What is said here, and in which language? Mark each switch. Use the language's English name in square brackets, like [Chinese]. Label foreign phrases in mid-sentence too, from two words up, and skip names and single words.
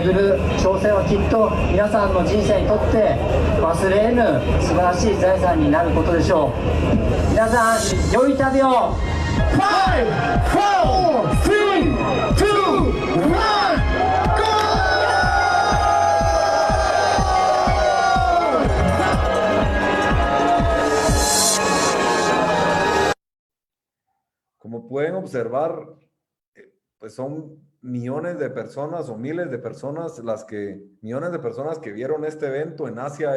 [Japanese] 挑戦はきっと皆さんの人生にとって忘れ得ぬ素晴らしい財産になることでしょう。皆さん、良い旅を。5、4、3、2、1。 [Spanish] Como pueden observar, pues son millones de personas o miles de personas millones de personas que vieron este evento en Asia.